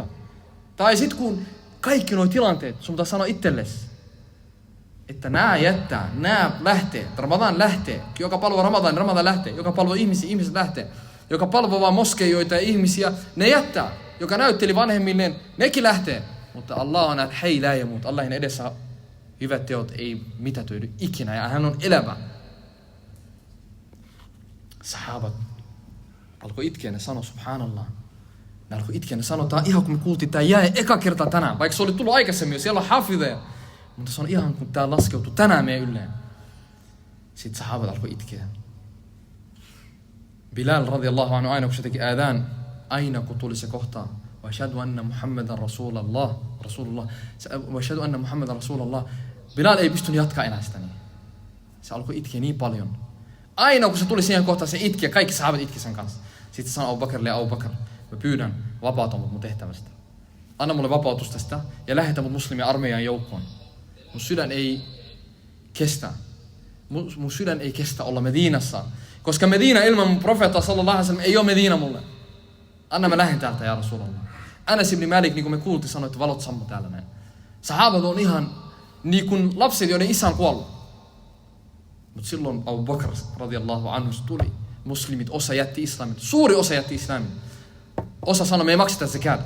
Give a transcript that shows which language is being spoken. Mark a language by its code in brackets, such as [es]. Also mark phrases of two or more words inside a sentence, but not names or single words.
[fi] Tai sit kun kaikki nuo tilanteet, sun pitää sanoa itsellesi, että nää lähtee, Ramadan lähtee, joka palvoo Ramadan lähtee, joka palvoo ihmisiä, ihmiset lähtee, joka palvoo vaan moskeijoita ja ihmisiä, ne jättää, joka näytteli vanhemmilleen, nekin lähtee. Mutta Allah on [ar] الحي لا يموت, [fi] Allahin edessä hyvät teot ei mitätöidy ikinä ja hän on elävä. Sahabat alkoi itkeä, ne sanoi subhanallah. Ne alkoi itkeä, ne sanoi, tää ihan kun me kuultiin, tää jäi eka kerta tänään, vaikka se oli tullut aikaisemmin jo, siellä on hafideja. Mutta se on ihan kun tää laskeutui tänään meidän ylleen. Sitten sahabat alkoi itkeä. Bilal [ar] رضي الله عنه [fi] aina kun se teki äädään, aina kun tuli se kohta, [ar] وأشهد أن محمدا رسول الله. وأشهد أن محمدا رسول الله. [fi] Bilal ei pystynyt jatkaa enää sitä niin. Se alkoi itkeä niin paljon. Aina kun se tuli siihen kohtaan, se itki ja kaikki sahabat itki sen kanssa. Sitten sanoi Abu Bakrille, Abu Bakr, mä pyydän, vapauta mut mun tehtävästä. Anna mulle vapautus tästä ja lähetä mut muslimien armeijan joukkoon. Mun sydän ei kestä. Mun sydän ei kestä olla Medinassa. Koska Medina ilman mun profeetta [ar] صلى الله عليه وسلم [fi] ei ole Medina mulle. Anna mä lähden täältä, ja Rasulallah. Anas ibn Malik, niin kuin me kuultiin, sanoi, että valot sammu täällä näin. Sahabat on ihan niin kuin lapset, joiden isä on kuollut. Mutta silloin Abu Bakr [ar] رضي الله عنه [fi] tuli. Muslimit, osa jätti islamin. Suuri osa jätti islamin. Osa sanoi, me ei makseta zakat.